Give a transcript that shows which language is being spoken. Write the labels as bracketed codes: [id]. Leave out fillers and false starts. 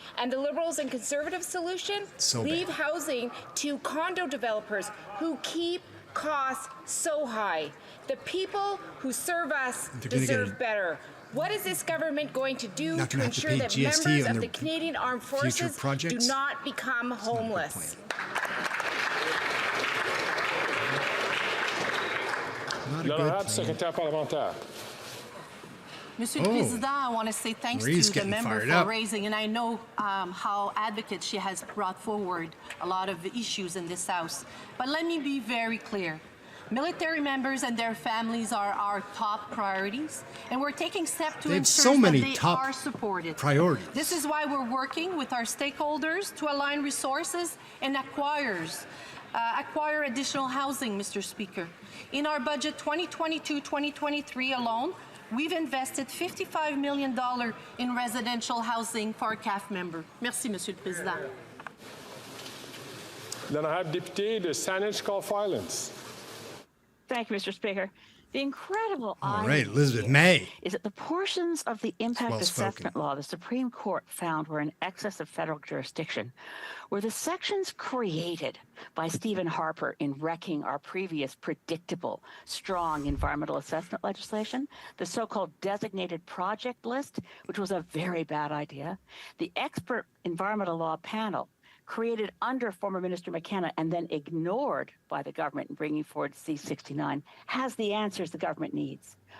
[en] And the Liberals and Conservative solution? Leave housing to condo developers who keep costs so high. The people who serve us deserve better. What is this government going to do to ensure that members of the Canadian Armed Forces do not become homeless? [fr] L'honorable secrétaire parlementaire. Monsieur le Président, [en] I want to say thanks to the member for raising, and I know how advocate she has brought forward a lot of issues in this House. But let me be very clear. Military members and their families are our top priorities, and we're taking steps to ensure that they are supported. Priorities. This is why we're working with our stakeholders to align resources and acquire additional housing, Mr. Speaker. In our budget 2022-2023 alone, we've invested $55 million in residential housing for our CAF member. [fr] Merci, Monsieur le Président. L'honorable député de Saanich-Gulf Islands. [en] Thank you, Mr. Speaker. The incredible Elizabeth May is that the portions of the impact assessment law the Supreme Court found were in excess of federal jurisdiction were the sections created by Stephen Harper in wrecking our previous predictable, strong environmental assessment legislation, the so-called designated project list, which was a very bad idea, the expert environmental law panel created under former Minister McKenna and then ignored by the government in bringing forward C-69, has the answers the government needs.